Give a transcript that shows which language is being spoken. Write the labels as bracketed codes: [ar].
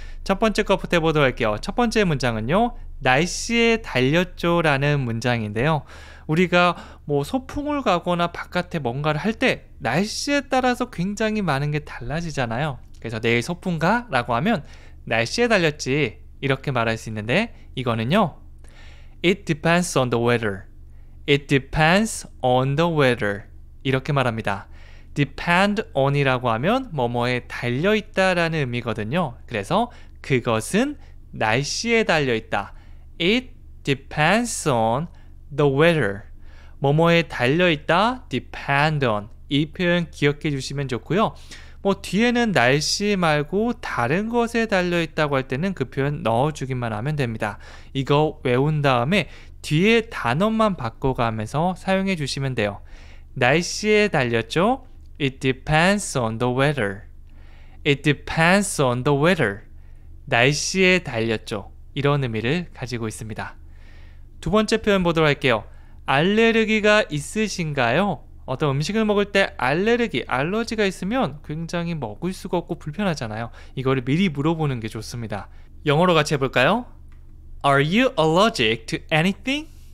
[ko] 첫 번째 것부터 해보도록 할게요. 첫 번째 문장은요, 날씨에 달렸죠 라는 문장인데요. 우리가 뭐 소풍을 가거나 바깥에 뭔가를 할 때 날씨에 따라서 굉장히 많은 게 달라지잖아요. 그래서 내일 소풍 가? 라고 하면 날씨에 달렸지 이렇게 말할 수 있는데, 이거는요, [en] It depends on the weather. It depends on the weather. [ko] 이렇게 말합니다. depend on이라고 하면 뭐뭐에 달려있다 라는 의미거든요. 그래서 그것은 날씨에 달려있다. [en] It depends on the weather. [ko] 뭐뭐에 달려있다, depend on. 이 표현 기억해 주시면 좋고요. 뭐 뒤에는 날씨 말고 다른 것에 달려있다고 할 때는 그 표현 넣어주기만 하면 됩니다. 이거 외운 다음에 뒤에 단어만 바꿔가면서 사용해 주시면 돼요. 날씨에 달렸죠? [en] It depends on the weather. It depends on the weather. [ko] 날씨에 달렸죠. 이런 의미를 가지고 있습니다. 두 번째 표현 보도록 할게요. 알레르기가 있으신가요? 어떤 음식을 먹을 때 알러지가 있으면 굉장히 먹을 수가 없고 불편하잖아요. 이거를 미리 물어보는 게 좋습니다. 영어로 같이 해볼까요? [en] Are you allergic to anything?